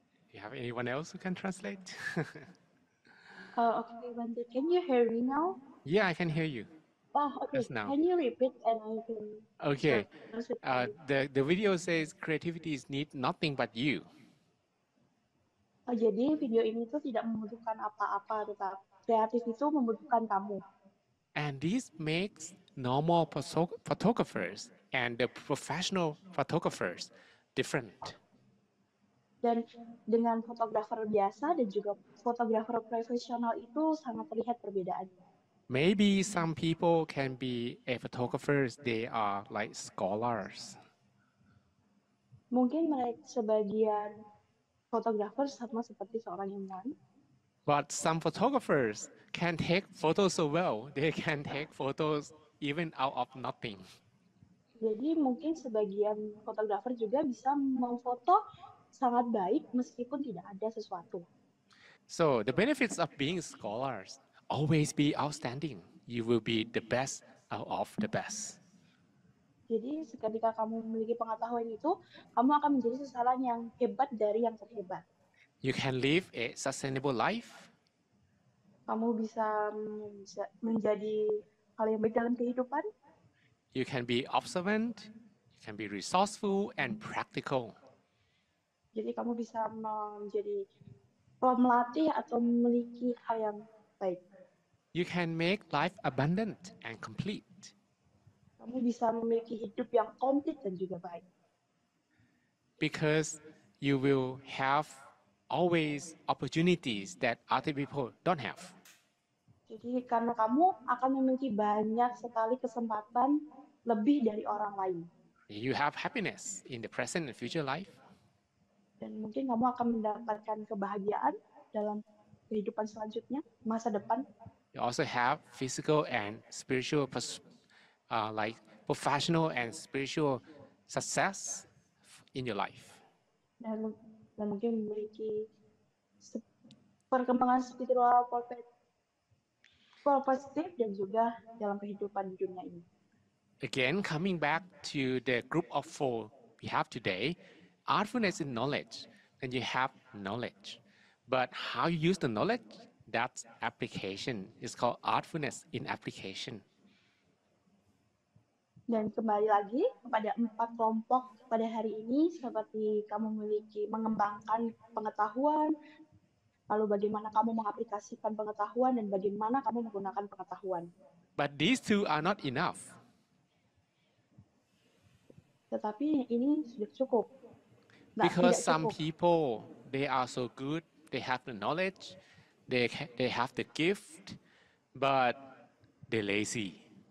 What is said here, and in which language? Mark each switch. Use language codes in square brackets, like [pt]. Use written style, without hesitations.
[en] Do you have anyone else who can translate? Okay, Bante, can you hear me now? Yeah, I can hear you. Okay. Just now. Can you repeat and I can Okay. translate for you? The video says creativity need nothing but you. [id] Jadi video ini tuh tidak membutuhkan apa-apa, tetapi kreatif itu membutuhkan kamu. [en] And this makes normal photographers and the professional photographers different. [id] Dan dengan fotografer biasa dan juga fotografer profesional itu sangat terlihat perbedaannya. [en] Maybe some people can be a photographers, they are like scholars. [id] Mungkin mereka sebagian fotografer sama seperti seorang ilmuwan. [en] But some photographers can take photos so well, they can take photos even out of nothing. [id] Jadi mungkin sebagian fotografer juga bisa memfoto sangat baik meskipun tidak ada sesuatu. [en] So the benefits of being scholars, always be outstanding. You will be the best out of the best. [id] Jadi ketika kamu memiliki pengetahuan itu, kamu akan menjadi seseorang yang hebat dari yang terhebat. [en] You can live a sustainable life. [id] Kamu bisa menjadi hal yang baik dalam kehidupan. [en] You can be observant, you can be resourceful and practical. [id] Jadi kamu bisa menjadi melatih atau memiliki hal yang baik. [en] You can make life abundant and complete. [id] Kamu bisa memiliki hidup yang komplit dan juga baik. [en] Because you will have always opportunities that other people don't have. [id] Jadi karena kamu akan memiliki banyak sekali kesempatan lebih dari orang lain. [en] You have happiness in the present and future life. [id] Dan mungkin kamu akan mendapatkan kebahagiaan dalam kehidupan selanjutnya, masa depan. [en] You also have physical and spiritual, like professional and spiritual success in your life. [id] Dan mungkin memiliki perkembangan spiritual positif dan juga dalam kehidupan di dunia ini. [en] Again, coming back to the group of four we have today, artfulness is knowledge, and you have knowledge. But how you use the knowledge, that's application. It's called artfulness in application. [id] Dan kembali lagi kepada 4 kelompok pada hari ini, seperti kamu mengembangkan pengetahuan, lalu bagaimana kamu mengaplikasikan pengetahuan, dan bagaimana kamu menggunakan pengetahuan. [en] But these two are not enough. [id] Tetapi ini sudah cukup. [en] Because some people, they are so good, they have the knowledge, they have the gift, but they're lazy.